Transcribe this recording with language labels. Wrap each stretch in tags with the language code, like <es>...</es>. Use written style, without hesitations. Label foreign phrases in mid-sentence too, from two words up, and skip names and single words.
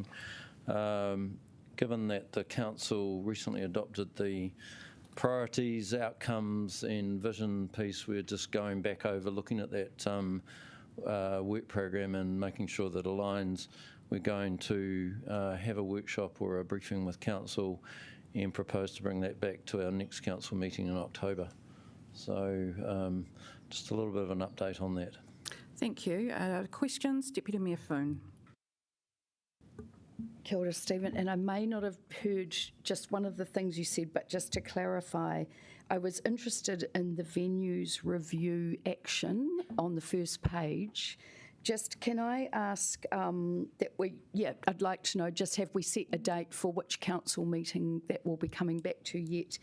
<en>Given that the council recently adopted the priorities, outcomes and vision piece, we're just going back over looking at that work program and making sure that aligns. We're going to have a workshop or a briefing with council and propose to bring that back to our next council meeting in October. So just a little bit of an update on that. Thank you. Questions? Deputy Mayor Foon.</en> <mi>Kia ora,</mi> <en>Stephen, and I may not have heard just one of the things you said, but just to clarify, I was interested in the venues review action on the first page. Just can I ask that I'd like to know, just have we set a date for which council meeting that we'll be coming back to yet?</en>